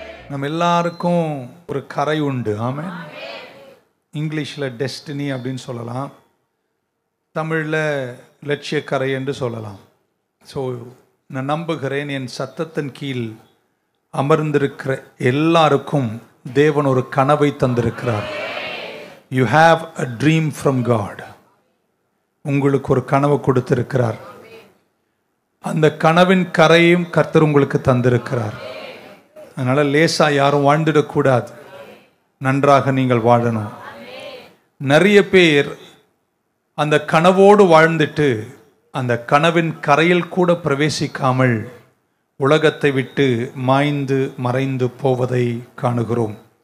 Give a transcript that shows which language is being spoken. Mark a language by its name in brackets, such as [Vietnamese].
[Tamil] நம்ம எல்லாருக்கும் ஒரு கரை உண்டு. ஆமென். இங்கிலீஷ்ல டெஸ்டினி அப்படின்னு சொல்லலாம், தமிழ்ல லட்சிய கரை என்று சொல்லலாம். ஸோ நான் நம்புகிறேன் என் சத்தத்தின் கீழ் அமர்ந்திருக்கிற எல்லாருக்கும் தேவன் ஒரு கனவை தந்திருக்கிறார். [English] You have a dream from God. [Tamil] உங்களுக்கு ஒரு கனவு கொடுத்திருக்கிறார். அந்த கனவின் கரையும் கர்த்தர் உங்களுக்கு தந்திருக்கிறார். அதனால லேசா யாரும் வாழ்ந்துடக்கூடாது. நன்றாக நீங்கள் வாழணும். நிறைய பேர் அந்த கனவோடு வாழ்ந்துட்டு அந்த கனவின் கரையில் கூட பிரவேசிக்காமல் உலகத்தை விட்டு மாய்ந்து மறைந்து போவதை காணுகிறோம்.